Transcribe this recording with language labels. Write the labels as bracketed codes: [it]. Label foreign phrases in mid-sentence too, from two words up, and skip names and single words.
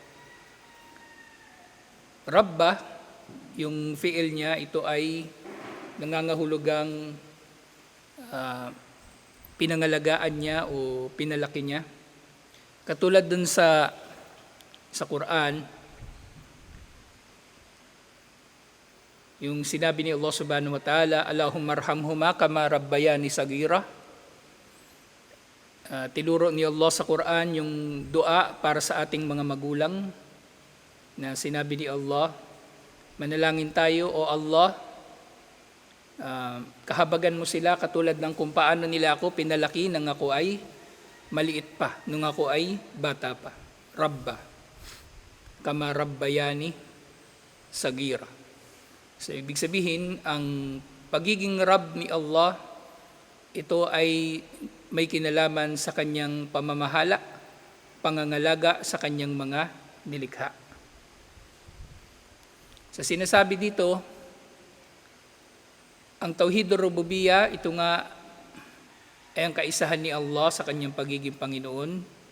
[tl] Rabba, yung fi'il niya, ito ay nangangahulugang pinangalagaan niya o pinalaki niya. Katulad dun sa Quran, yung sinabi ni Allah [ar] سبحانه وتعالى, اللهم ارحمهما كما ربياني صغيرا. [tl] Tinuro ni Allah sa Quran yung dua para sa ating mga magulang na sinabi ni Allah, manalangin tayo, O Allah, kahabagan mo sila katulad ng kung paano nila ako pinalaki nang ako ay maliit pa, nung ako ay bata pa. [ar] ربَّ كما ربياني صغيرا. [tl] So, ibig sabihin, ang pagiging Rabb ni Allah, ito ay may kinalaman sa kanyang pamamahala, pangangalaga sa kanyang mga nilikha. Sa sinasabi dito, ang [ar] توحيد الربوبية, [tl] ito nga ay ang kaisahan ni Allah sa kanyang pagiging Panginoon.